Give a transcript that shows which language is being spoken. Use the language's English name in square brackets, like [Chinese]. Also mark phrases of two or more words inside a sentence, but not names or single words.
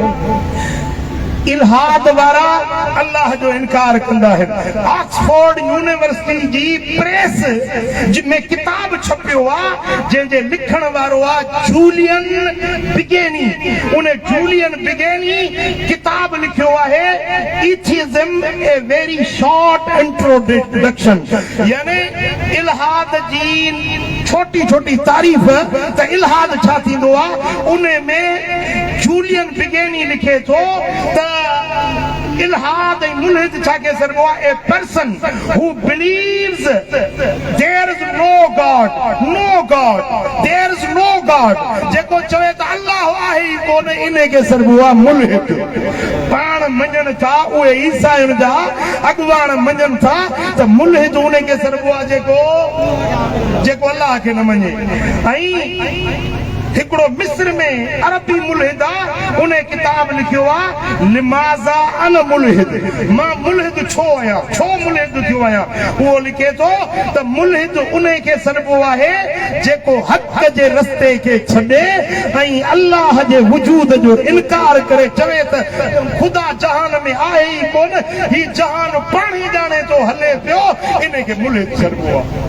[Sindhi] इल्हाद वारा अल्लाह जो इनकार कंदा आहिनि। ऑक्सफोर्ड यूनिवर्सिटी जी प्रेस में किताब छपियो आहे जंहिंजे लिखण वारो आहे जूलियन बिगेनी। उन जूलियन बिगेनी किताब लिखियो आहे एथियज़म ए वेरी शॉर्ट इंट्रोडक्शन, यानी इल्हाद जी छोटी छोटी तारीफ़ त इल्हाद छा थींदो आहे। उन में जूलियन बिगेनी लिखे थो त इल्हाद ऐं मुल्हिद छा खे चइबो आहे? [English] a person who believes there is no god, no god, there is no god, [Sindhi] जेको चवे त अल्लाह आहे ई कोन, इन खे चइबो आहे मुल्हिद। पाण मञनि था उहे ईसायुनि जा अॻुवाण मञनि था त मुल्हिद उन खे चइबो आहे जेको अल्लाह खे न मञे। ऐं हिकिड़ो मिस्र में अरबी मुल्हिद आहे, उन किताब लिखियो आहे लिमाज़ा अन मुल्हिद, मां मुल्हिद छो आहियां, छो मुल्हिद थियो आहियां। उहो लिखे थो त मुल्हिद उन खे चइबो आहे जेको हक़ जे रस्ते खे छॾे ऐं अल्लाह जे वजूद जो इनकार करे, चवे त ख़ुदा जहान में आहे ई कोन, ही जहान पाण ई ॼाणे थो हले पियो, इन खे मुल्हिद चइबो आहे।